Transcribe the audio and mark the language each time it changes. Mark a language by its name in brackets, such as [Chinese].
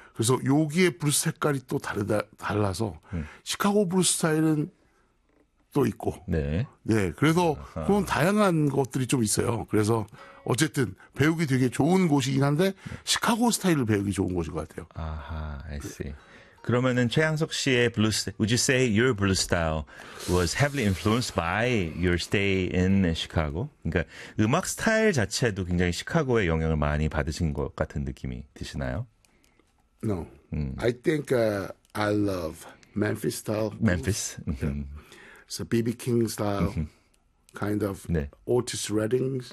[Korean] 그래서 여기에 블루스 색깔이 또 달라서, 시카고 블루스 스타일은 또 있고, 네. 네. 그래서 아하. 그런 다양한 것들이 좀 있어요. 그래서 어쨌든 배우기 되게 좋은 곳이긴 한데, 네. 시카고 스타일을 배우기 좋은 곳인 것 같아요. [English] 아하, I see. [Korean] 그러면은 최양석 씨의 블루스, [English] would you say your blues style was heavily influenced by your stay in Chicago? [Korean] 그러니까 음악 스타일 자체도 굉장히 시카고의 영향을 많이 받으신 것 같은 느낌이 드시나요? [English] No. I think I love Memphis style. Blues. Memphis. So B.B. King style, kind of [Korean] 네. [English] Otis Redding's.